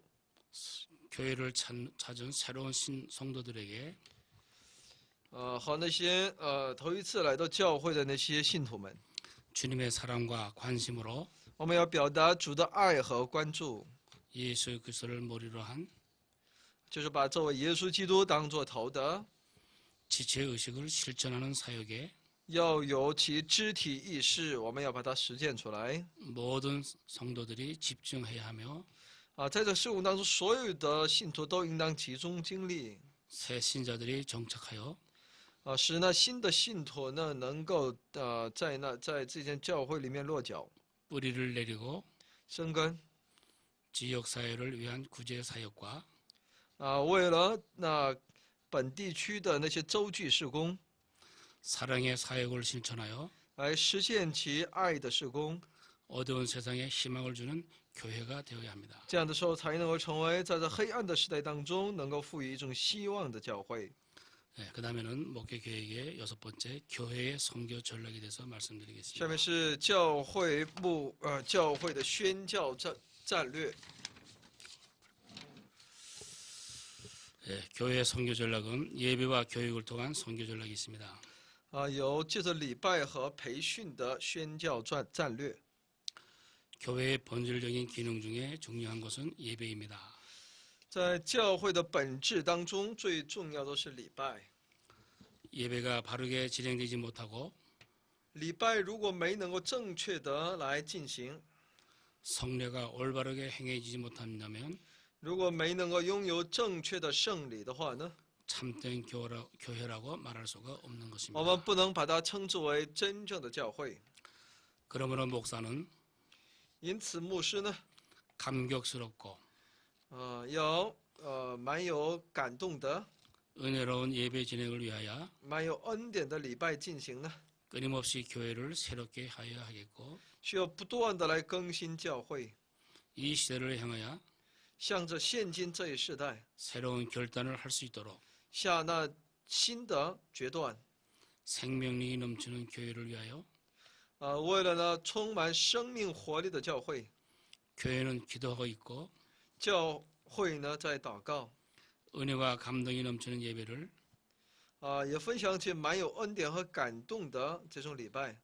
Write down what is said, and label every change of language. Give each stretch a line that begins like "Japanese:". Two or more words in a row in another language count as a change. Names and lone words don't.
Korean: 교회를 찾은 새로운 성도들에게
Chinese: 和那些头一次来到教会的那些信徒们，
Korean: 주님의 사랑과 관심으로
Chinese: 我们要表达主的爱和关注，
Korean: 예수 그리스도를 머리로 한
Chinese: 就是把这位耶稣基督当作头的，
Korean: 지체 의식을 실천하는 사역에
Chinese: 要有其肢体意识，我们要把它实践出来。
Korean: 모든 성도들이 집중해야 하며
Chinese: 在这事工当中，所有的信徒都应当集中精力，
Korean: 새 신자들이 정착하여
Chinese: 使那新的信徒呢能够在这间教会里面落脚、
Korean: 뿌리를 내리고
Chinese: 生根。
Korean: 지역 사회를 위한 구제 사역과
Chinese: 为了那本地区的那些州际事工，
Korean: 사랑의 사역을 실천하여
Chinese: 来实现其爱的事工，
Korean: 어두운 세상에 희망을 주는 교회가 되어야 합니다.
Chinese: 这样的时候才能够成为在这黑暗的时代当中能够赋予一种希望的教会。
Korean: 네, 그 다음에는 목회 계획의 여섯 번째 교회의 선교 전략에 대해서
Chinese: 下
Korean: 말씀드리겠습니다.
Chinese: 面是教会的宣教战略。
Korean: 네, 교회의 선교 전략은 예배와 교육을 통한 선교 전략이 있습니다.
Chinese: 有借着礼拜和培训的宣教战略。
Korean: 교회의 본질적인 기능 중에 중요한 것은 예배입니다.
Chinese: 在教会的本质当中，最重要的是礼拜。
Korean: 예배가 바르게 진행되지 못하고
Chinese: 礼拜如果没能够正确的来进行，
Korean: 성례가 올바르게 행해지지 못한다면
Chinese: 如果没能够拥有正确的圣礼的话呢，
Korean: 참된 교회라고 말할 수가 없는
Chinese: 我
Korean: 것입니다.
Chinese: 们不能把它称之为真正的教会。
Korean: 그러므로 목사는
Chinese: 因此，牧师呢，
Korean: 감격스럽고
Chinese: 要蛮有感动的，
Korean: 은혜로운 예배 진행을 위하여
Chinese: 蛮有恩典的礼拜进行呢，
Korean: 끊임없이 교회를 새롭게 하여야 하겠고
Chinese: 需要不断的来更新教会，
Korean: 이 시대를 향하여
Chinese: 向着现今这一世代
Korean: 새로운 결단을 할 수 있도록
Chinese: 下那新的决断，
Korean: 생명력이 넘치는 교회를 위하여
Chinese: 为了呢充满生命活力的教会，
Korean: 교회는 기도하고 있고
Chinese: 教会呢在祷告，
Korean: 은혜와 감동이 넘치는 예배를
Chinese: 也分享起满有恩典和感动的这种礼拜。